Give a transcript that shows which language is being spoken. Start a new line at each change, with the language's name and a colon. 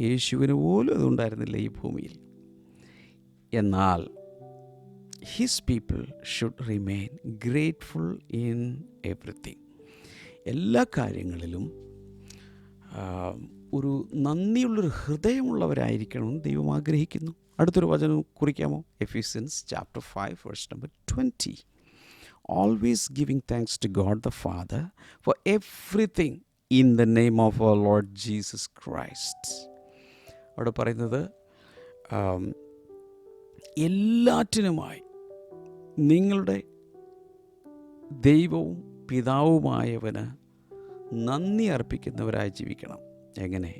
Malayalam: യേശുവിന് പോലും അതുണ്ടായിരുന്നില്ല ഈ ഭൂമിയിൽ. എന്നാൽ
English: His people should remain grateful in everything.
Malayalam: എല്ലാ കാര്യങ്ങളിലും ഒരു നന്ദിയുള്ളൊരു ഹൃദയമുള്ളവരായിരിക്കണമെന്ന് ദൈവം ആഗ്രഹിക്കുന്നു. അടുത്തൊരു വചനം കുറിക്കാമോ? എഫീസിയൻസ്
English: Chapter 5 verse number 20. Always giving thanks to God the Father for everything in the name of our Lord Jesus Christ.
Malayalam: അവിടെ പറയുന്നത് എല്ലാറ്റിനുമായി നിങ്ങളുടെ ദൈവവും പിതാവുമായവന് നന്ദി അർപ്പിക്കുന്നവരായി ജീവിക്കണം. എങ്ങനെ?